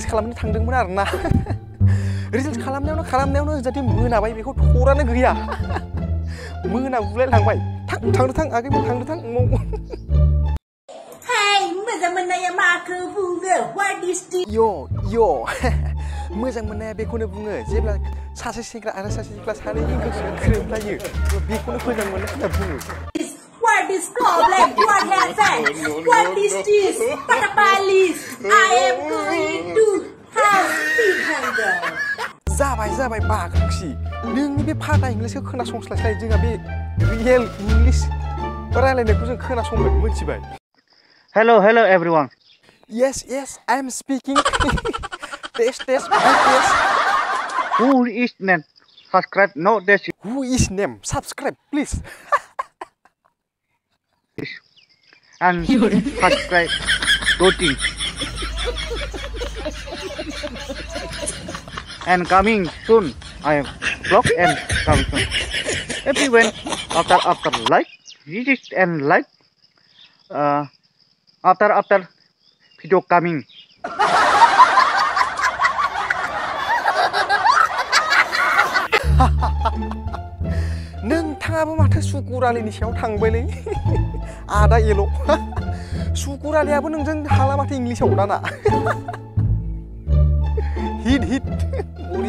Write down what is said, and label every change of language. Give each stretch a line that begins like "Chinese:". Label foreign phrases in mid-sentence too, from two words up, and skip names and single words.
Bodo: खालामनो थांदोंमोन आरो ना रिल्स खालामनायावनो जाहाथे मोनाबाय बेखौ थरानो गैया मोना बुलायलांबाय थांदो थां आगैमोन थांदो थां Hey, मोजां मोननाया माखौ बुङो?
English: What is this?
Bodo: Yo मोजां मोननाया बेखौनो बुङो जेब्ला सासे सेंग्रा आरो सासे सिख्ला सानैनि गोसोआ गोरोबलायो बेखौनो मोजां मोननाय होनना बुङो
English: What is problem? What happened? What is this? Patapalis. I am going to house behind.
Bodo: जाबाय बागोंसि नोंनि बे फाटा इंलिसखौ खोनासंस्लायस्लाय जोंहा बे
English: real English
Bodo: रायलायनायखौ जों खोनासंगोन मिथिबाय
English: Hello everyone. Yes I am speaking. test. Who is not subscribe no this is Who is name? Subscribe please. and subscribe doting. And coming soon, I am vlog and coming soon. Everyone after like, reach and like. After video coming.
Bodo: नोंथाङाबो माथो सुकुरालिनि सायाव थांबायलै आदा एल' सुकुरालियाबो नोंजों हाला माथो इंलिसाव दाना हिट बरिया